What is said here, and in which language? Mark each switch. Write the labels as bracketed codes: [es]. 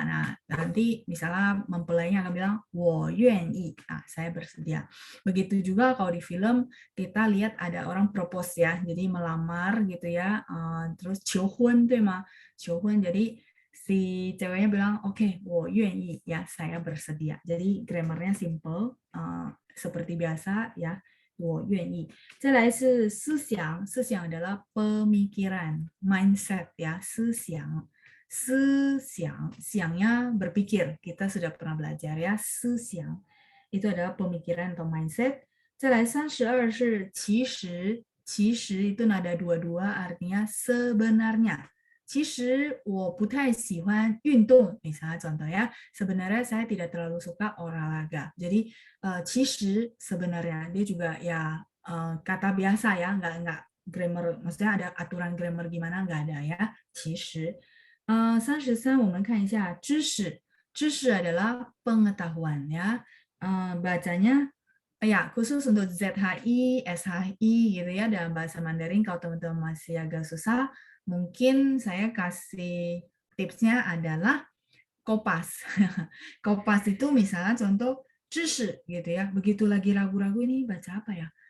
[id] Nah, nanti misalnya mempelainya akan bilang [zh] 我愿意. [id] Nah, saya bersedia. Begitu juga kalau di film kita lihat ada orang propose ya, jadi melamar gitu ya, terus [zh] 求婚对吗？ [id] 求婚 jadi si ceweknya bilang, oke, [zh] 我愿意 [id] ya, saya bersedia. Jadi grammarnya simple, seperti biasa ya, [zh] 我愿意. 再来是思想，思想 [id] adalah pemikiran, mindset ya, [zh] 思想. [id] 思想, siangnya berpikir, kita sudah pernah belajar ya, 思想 itu adalah pemikiran atau mindset. [zh] 再来32是其实， [id] 其实 itu nada dua-dua artinya sebenarnya. [zh] 其实我不太喜欢运动, [id] misalnya contoh ya, sebenarnya saya tidak terlalu suka olahraga. Jadi 其实 sebenarnya dia juga ya kata biasa ya, nggak grammar, maksudnya ada aturan grammar gimana nggak ada ya. [zh] 其实33我们看一下知识, 知识 [id] adalah pengetahuan ya. Bacanya ya khusus untuk ZHI, SHI gitu ya dalam bahasa Mandarin. Kalau teman-teman masih agak susah, mungkin saya kasih tipsnya adalah kopas. Kopas itu misalnya contoh 知识 gitu ya. Begitu lagi ragu-ragu ini baca apa ya?